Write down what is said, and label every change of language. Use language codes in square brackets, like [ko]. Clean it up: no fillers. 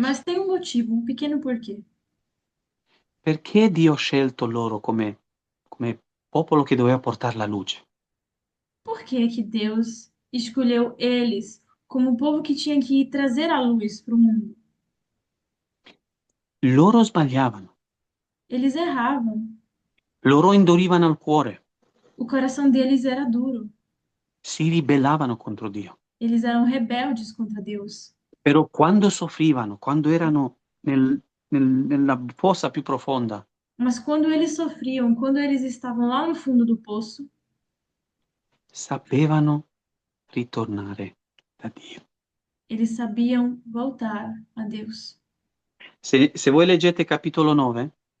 [pt] Mas tem um motivo, um pequeno porquê. [it] Perché Dio ha scelto loro come popolo che doveva portare la luce? [pt] Por que que Deus escolheu eles como o povo que tinha que trazer a luz para o mundo? [it] Loro sbagliavano, [pt] Eles erravam. [it] loro indurivano il cuore, [pt] O coração deles era duro. [it] si ribellavano contro Dio. [pt] Eles eram rebeldes contra Deus. [it] Però quando soffrivano, quando erano nella fossa più profonda, [pt] Mas quando eles sofriam, quando eles estavam lá no fundo do poço, [it] sapevano ritornare da Dio. [pt] eles sabiam voltar a Deus. [it] Se voi leggete capitolo 9,